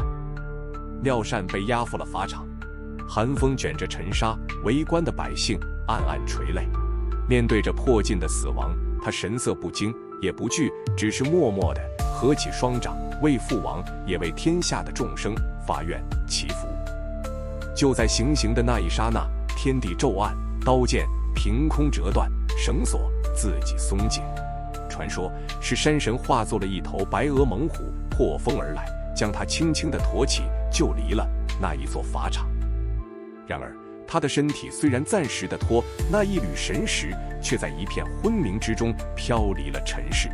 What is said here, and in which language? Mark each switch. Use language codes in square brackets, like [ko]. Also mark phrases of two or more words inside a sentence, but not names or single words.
[zh] 妙善被押赴了法场，寒風捲着塵沙，圍觀的百姓暗暗垂淚。面對着迫近的死亡，他神色不驚也不懼，只是默默地合起雙掌，為父王也為天下的眾生發願祈福。就在行刑的那一剎那，天地骤暗，刀劍憑空折斷，繩索自己鬆解。傳說是山神化作了一頭白額猛虎，破風而來，將他輕輕地馱起，就離了那一座法場。然而他的身體雖然暫時的脫，那一縷神識卻在一片昏迷之中飄離了塵世。